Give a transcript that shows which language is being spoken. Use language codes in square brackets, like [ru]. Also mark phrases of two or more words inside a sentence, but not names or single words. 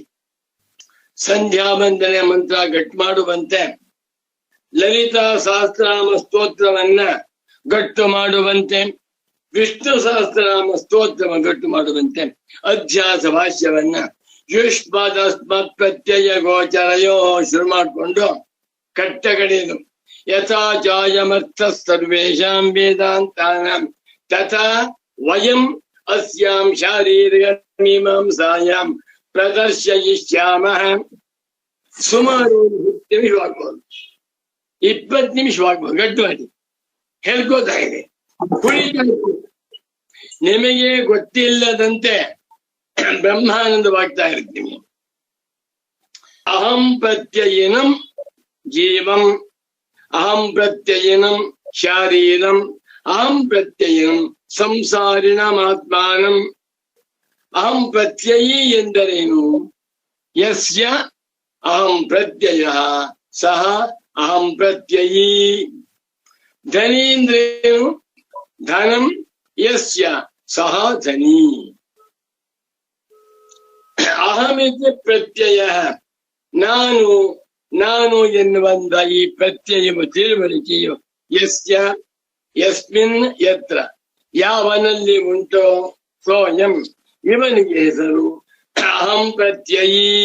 [kn] ಸಂಧ್ಯಾ ವಂದನೆ ಮಂತ್ರ ಗಟ್ಟಿ ಮಾಡುವಂತೆ, ಲಲಿತಾ ಸಹಸ್ರನಾಮ ಸ್ತೋತ್ರವನ್ನ ಗಟ್ಟು ಮಾಡುವಂತೆ, ವಿಷ್ಣು ಸಹಸ್ರನಾಮ ಸ್ತೋತ್ರ ಗಟ್ಟು ಮಾಡುವಂತೆ ಅಧ್ಯಾಸ ಭಾಷ್ಯವನ್ನ [sa] ಯುಷ್ಮದಸ್ಮತ್ ಪ್ರತ್ಯಯ ಗೋಚರಯೋ [kn] ಶುರು ಮಾಡಿಕೊಂಡು ಕಟ್ಟಗಡೆದು [sa] ಯಥಾಚಾಯಮರ್ಥ ಸರ್ವೇಷಾಂ ವೇದಾಂತಾನಾಂ ತಥಾ ವಯಂ ಅಸ್ಯಾಂ ಶಾರೀರಿಕ ಮೀಮಾಂಸಾಯಾಂ ಪ್ರದರ್ಶಯಿಷ್ಯಾಮಃ. [kn] ಸುಮಾರು 10 ನಿಮಿಷವಾಗ್ಬೋದು, 20 ನಿಮಿಷವಾಗ್ಬೋದು. ಗಟ್ಟು ಮಾಡಿ ಹೇಳ್ಕೋತಾ ಇದೆ. ನಿಮಗೆ ಗೊತ್ತಿಲ್ಲದಂತೆ ಬ್ರಹ್ಮಾನಂದವಾಗ್ತಾ ಇರ್ತೀನಿ. [sa] ಅಹಂ ಪ್ರತ್ಯಯಿನಂ ಜೀವಂ, ಅಹಂ ಪ್ರತ್ಯಯಿನಂ ಶಾರೀರಂ, ಅಹಂ ಪ್ರತ್ಯಯಿನಂ ಸಂಸಾರಿಣಮಾತ್ಮಾನಂ. ಅಹಂ ಪ್ರತ್ಯಯಿ [kn] ಎಂದರೇನು? [sa] ಯಸ್ಯ ಅಹಂ ಪ್ರತ್ಯಯ ಸಹ ಅಹಂ ಪ್ರತ್ಯಯಿ. ಧನೀಂದ್ರೇನು? ಧನಂ ಯಸ್ಯ ಸಹ ಧನಿ. ಅಹಮಿತಿ ಪ್ರತ್ಯಯ, [kn] ನಾನು ನಾನು ಎನ್ನುವಂತ ಈ ಪ್ರತ್ಯಯವು ತಿಳುವಳಿಕೆಯು [sa] ಯಸ್ಯ ಯಸ್ಮಿನ್ ಯತ್ರ [kn] ಯಾವನಲ್ಲಿ ಉಂಟೋ ಸೋಯಂ ಇವನಿಗೆ ಹೆಸರು [sa] ಅಹಂ ಪ್ರತ್ಯಯಿ.